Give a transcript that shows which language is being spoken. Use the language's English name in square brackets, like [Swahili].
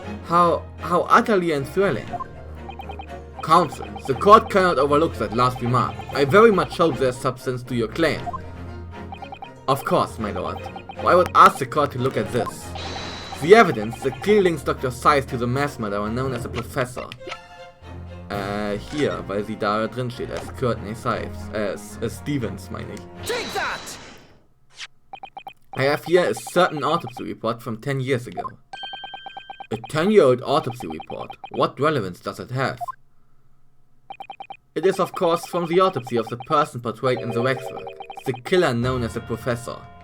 [English] How utterly enthralling. Counsel, the court cannot overlook that last remark. I very much hope there's substance to your claim. Of course, my lord. Well, I would ask the court to look at this. The evidence that clearly links Dr. Scythe to the mass murderer known as a professor. [German] Hier, weil sie da drin steht, als Courtney Stevens, meine ich. [English] Take that! I have here a certain autopsy report from 10 years ago. A 10-year-old autopsy report? What relevance does it have? It is of course from the autopsy of the person portrayed in the waxwork, the killer known as the professor.